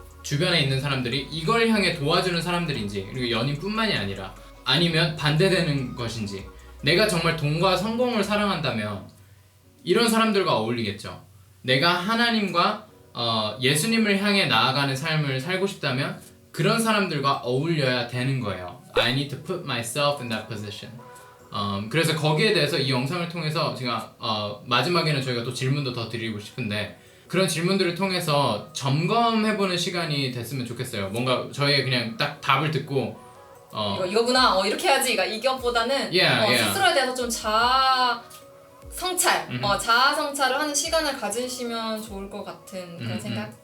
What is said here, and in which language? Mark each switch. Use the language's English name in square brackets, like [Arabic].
[Korean] 주변에 있는 사람들이 이걸 향해 도와주는 사람들인지 그리고 연인뿐만이 아니라 아니면 반대되는 것인지 내가 정말 돈과 성공을 사랑한다면 이런 사람들과 어울리겠죠. 내가 하나님과 예수님을 향해 나아가는 삶을 살고 싶다면 그런 사람들과 어울려야 되는 거예요. [English] I need to put myself in that position. [Korean] 그래서 거기에 대해서 이 영상을 통해서 제가 마지막에는 저희가 또 질문도 더 드리고 싶은데 그런 질문들을 통해서 점검해보는 시간이 됐으면 좋겠어요. 뭔가 저희의 그냥 딱 답을 듣고 이거구나 이렇게 해야지 이것보다는 스스로에 대해서 좀 자아 성찰을 하는 시간을 가지시면 좋을 것 같은 그런 생각.